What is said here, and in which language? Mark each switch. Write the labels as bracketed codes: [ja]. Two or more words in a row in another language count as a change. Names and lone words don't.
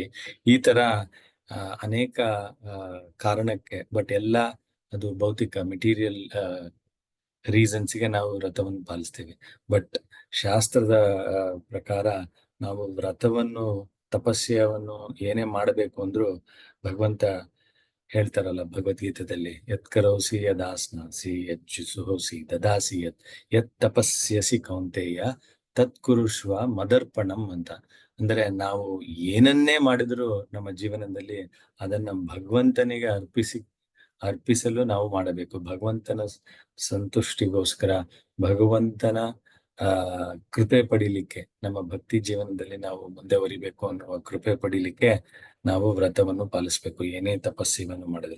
[kn] ಈ ತರ ಅನೇಕ ಕಾರಣಕ್ಕೆ, ಬಟ್ ಎಲ್ಲ ಅದು ಭೌತಿಕ [en] material reasons [kn] ನಾವು ವ್ರತವನ್ನು ಪಾಲಿಸ್ತೀವಿ. ಬಟ್ ಶಾಸ್ತ್ರದ ಪ್ರಕಾರ ನಾವು ವ್ರತವನ್ನು, ತಪಸ್ಯವನ್ನು ಏನೇ ಮಾಡಬೇಕು ಅಂದ್ರೂ ಭಗವಂತ ಹೇಳ್ತಾರಲ್ಲ ಭಗವದ್ಗೀತೆಯಲ್ಲಿ, [sa] ಯತ್ ಕರೋಸಿ ಯದಾಸ್ನಾಸಿ ಯಜ್ಜುಸೋಸಿ ದದಾಸಿ ಯತ್ ತಪಸ್ಯಸಿ ಕೌಂತೆಯ ತತ್ ಕುರುಷ್ವ ಮದರ್ಪಣಂ [kn] ಅಂತ. ಅಂದ್ರೆ ನಾವು ಏನನ್ನೇ ಮಾಡಿದ್ರು ನಮ್ಮ ಜೀವನದಲ್ಲಿ ಅದನ್ನ ಭಗವಂತನಿಗೆ ಅರ್ಪಿಸಲು ನಾವು ಮಾಡಬೇಕು. ಭಗವಂತನ ಸಂತುಷ್ಟಿಗೋಸ್ಕರ, ಭಗವಂತನ ಕೃಪೆ ಪಡಿಲಿಕ್ಕೆ, ನಮ್ಮ ಭಕ್ತಿ ಜೀವನದಲ್ಲಿ ನಾವು ಮುಂದೆವರಿಬೇಕು ಅನ್ನುವ ಕೃಪೆ ಪಡಿಲಿಕ್ಕೆ ನಾವು ವ್ರತವನ್ನು ಪಾಲಿಸ್ಬೇಕು, ಏನೇ ತಪಸ್ಸನ್ನು ಮಾಡಿದ್ರು.